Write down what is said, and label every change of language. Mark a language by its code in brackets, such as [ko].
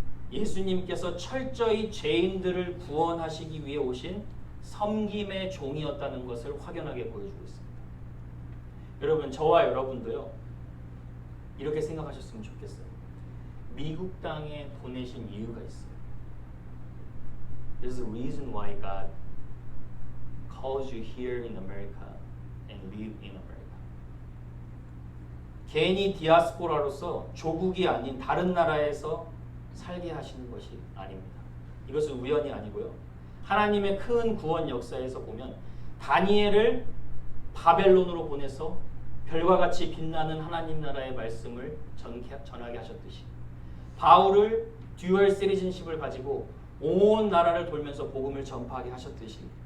[ko] 예수님께서 철저히 죄인들을 구원하시기 위해 오신 섬김의 종이었다는 것을 확연하게 보여주고 있습니다. 여러분, 저와 여러분도요, 이렇게 생각하셨으면 좋겠어요. 미국 땅에 보내신 이유가 있어요. [en] There's a reason why God calls you here in America and live in America. [ko] 괜히 디아스포라로서 조국이 아닌 다른 나라에서 살게 하시는 것이 아닙니다. 이것은 우연이 아니고요. 하나님의 큰 구원 역사에서 보면 다니엘을 바벨론으로 보내서 별과 같이 빛나는 하나님 나라의 말씀을 전하게 하셨듯이, 바울을 듀얼 시티즌십을 가지고 온 나라를 돌면서 복음을 전파하게 하셨듯이,